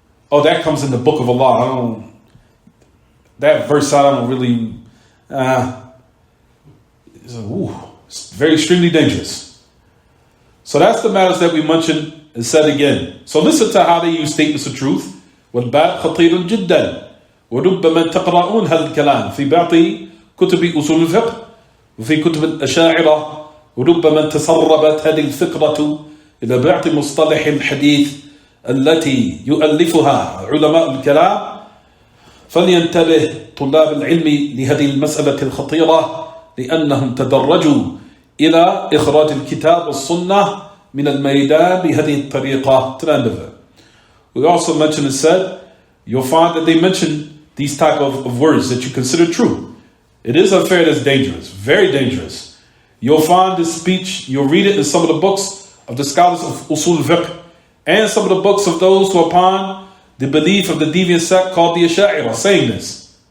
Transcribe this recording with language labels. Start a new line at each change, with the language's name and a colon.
English: Oh, that comes in the book of Allah. That verse I don't really... it's very extremely dangerous. So that's the matters that we mentioned and said again. So listen to how they use statements of truth.
Arabic: والباب خطير جدا وربما تقرؤون هذا الكلام في بعض كتب أصول الفقه وفي كتب الأشاعرة وربما تسربت هذه الفكرة إلى بعض مصطلح الحديث التي يؤلفها علماء الكلام فلينتبه طلاب العلم لهذه المسألة الخطيرة لأنهم تدرجوا إلى إخراج الكتاب والسنة من الميدان بهذه الطريقة.
English: We also mentioned and said, you'll find that they mention these type of words that you consider true. It is unfair, that's dangerous, very dangerous. You'll find this speech, you'll read it in some of the books of the scholars of Usul Fiqh and some of the books of those who are upon the belief of the deviant sect called the Asha'ira saying this.